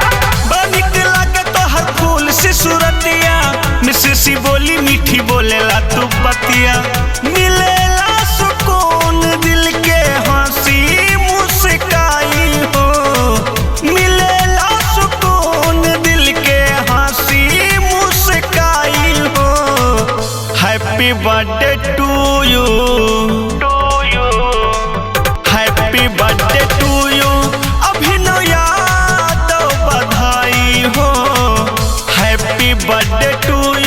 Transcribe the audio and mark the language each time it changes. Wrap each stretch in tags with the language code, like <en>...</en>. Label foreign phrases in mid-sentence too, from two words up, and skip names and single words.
<bho>निकला के तो हर फूल से सूरतिया, मिसिर सी बोली मीठी बोलेला तू बतिया। मिलेला सुकून दिल के हंसी मुस्काई हो, मिलेला सुकून दिल के हंसी मुस्काई हो।</bho> <en>happy birthday to you, happy birthday to you. अभिनव यादव</en> <bho>बधाई हो,</bho> <en>happy birthday to you.</en>